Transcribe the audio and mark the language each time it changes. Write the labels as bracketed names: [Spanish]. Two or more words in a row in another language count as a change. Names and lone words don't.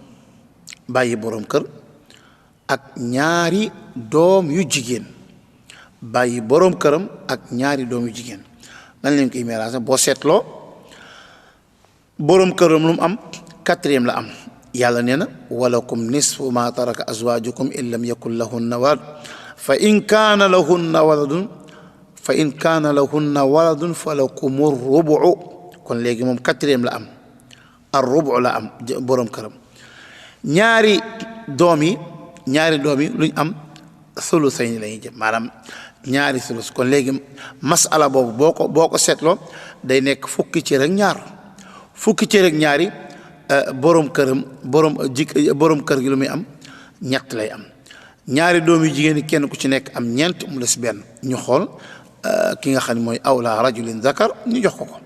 [Wolof] ak ñaari doom yu jigéen nan leen koy miraase boo seetloo boroom këram lu mu am 4e la am yàlla nee na [Arabic] ولكم نصف ما ترك أزواجكم إن لم يكن لهن ولد فإن كان لهن ولد فلكم الربع [Wolof] kon léegi moom 4e la am ar-rubu la am boroom këram ñaari doom yi luñ am sulusayn lañuy jëm maanaam ñaari sulus kon léegi masala boobu boo ko seetloo day nekk fukki cër ak ñaari borom kër gi lu muy am ñett lay am ñaari doom yu jigéen kenn ku ci nekk am ñeent mu des benn ñu xool ki nga xam ne mooy [Arabic] أولى رجل ذكر [Wolof] ñu jox ko